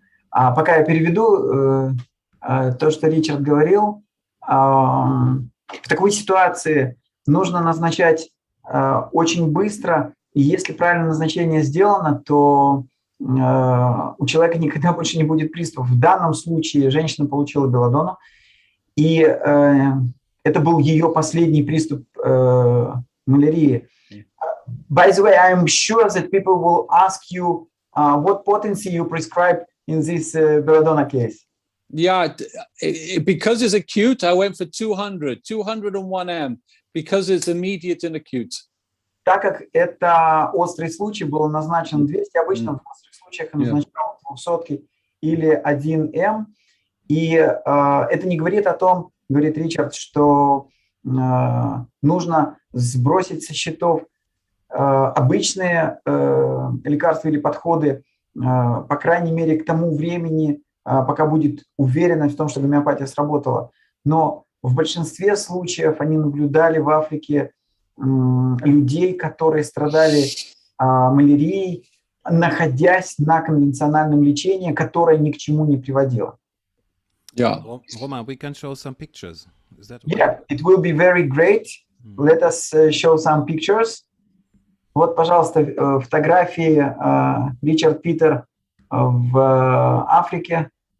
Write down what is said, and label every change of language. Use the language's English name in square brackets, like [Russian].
[Russian] пока я переведу то, что Ричард говорил, в такой ситуации нужно назначать очень быстро, и если правильное назначение сделано, то у человека никогда больше не будет приступов. В данном случае женщина получила белладонну, и это был ее последний приступ малярии. [English] By the way, I'm sure that people will ask you what potency you prescribe in this belladonna case. Yeah, because it's acute, I went for 201 M, because it's immediate and acute. [Russian] Так как это острый случай, был назначен 200, обычно в острых случаях я назначал 200 или 1 М. И это не говорит о том, говорит Ричард, что нужно сбросить со счетов обычные лекарства или подходы, по крайней мере, к тому времени, пока будет уверенность в том, что гомеопатия сработала. Но в большинстве случаев они наблюдали в Африке людей, которые страдали малярией, находясь на конвенциональном лечении, которое ни к чему не приводило. [English] Yeah. Roman, we can show some pictures. Is that okay? Yeah, it will be very great. Let us show some pictures. [Russian] Вот, пожалуйста, фотографии Ричард Питер в Африке.